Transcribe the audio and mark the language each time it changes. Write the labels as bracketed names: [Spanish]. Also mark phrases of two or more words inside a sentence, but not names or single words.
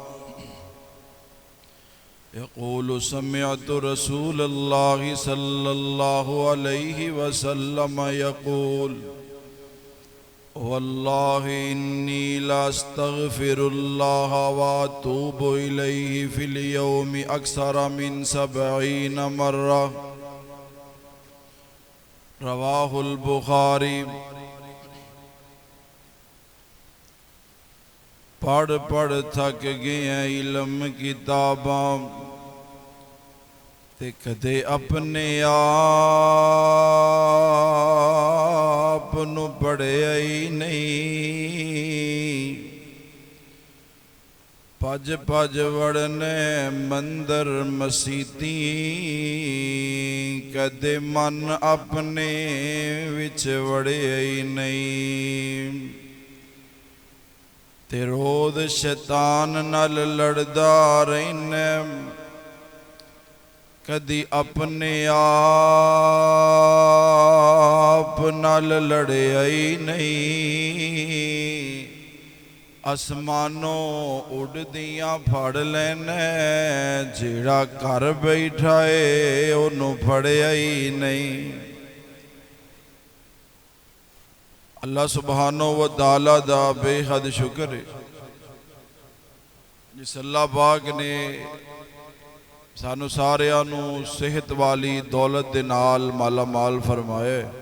[Arabic] يقول سمعت رسول الله صلى الله عليه وسلم يقول والله إني لا أستغفر الله وأتوب إليه في اليوم أكثر من 70 مرة. رواه البخاري. [Punjabi] پڑھ پڑھ تھک گئے علم کتاباں تے کدے اپنے آپ نو پڑھیا ہی نہیں. پج پج وڑنے مندر مسیتیں کدے من اپنے وچ وڑیا ہی نہیں. تے روز شیطان نال لڑدا رہنے کدی اپنے آپ نال لڑیا ہی نہیں. آسمانوں اڑدیاں پھڑ لینے جیڑا گھر بیٹھائے انہوں پھڑیا ہی نہیں. [Arabic] اللہ سبحانہ و تعالیٰ [Punjabi] دا بے حد شکر ہے جس اللہ پاک نے سانو ساریانو صحت والی دولت دے نال مالا مال فرمائے